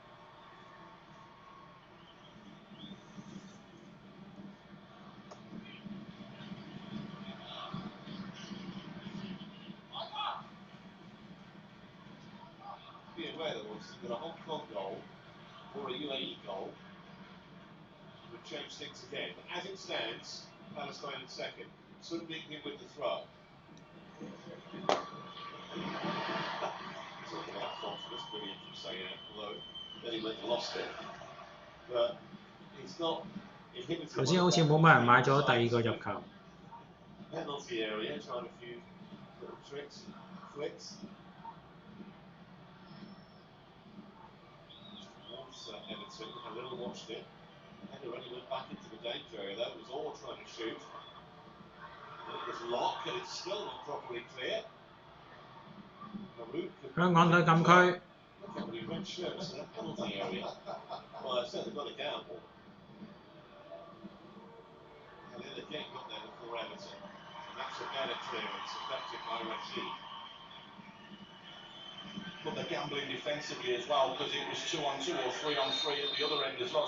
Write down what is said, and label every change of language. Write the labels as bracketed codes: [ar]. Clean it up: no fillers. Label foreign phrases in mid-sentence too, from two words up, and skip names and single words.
[en] Be aware that once you've got a Hong Kong goal or a UAE goal, would change things again. But as it stands, Palestine in second. Sun Ming with the throw. Talking about confidence, brilliant from Sayan, although then he went and lost it. But he's not inhibited. [yue] 頭先好似冇乜人買咗第二個入球。 [en] Penalty area, trying a few little tricks, flicks. Towards Everton, a little watched it. Header only went back into the danger area though, it was all trying to shoot. It was locked and it's still not properly clear. [yue] 香港隊禁區。 [en] Look how many red shirts in that penalty area. Well, I've certainly got a gamble. And then again got there before Everton. And that's a better clearance, effective by Rashid. But they're gambling defensively as well because it was 2-on-2 or 3-on-3 at the other end as well.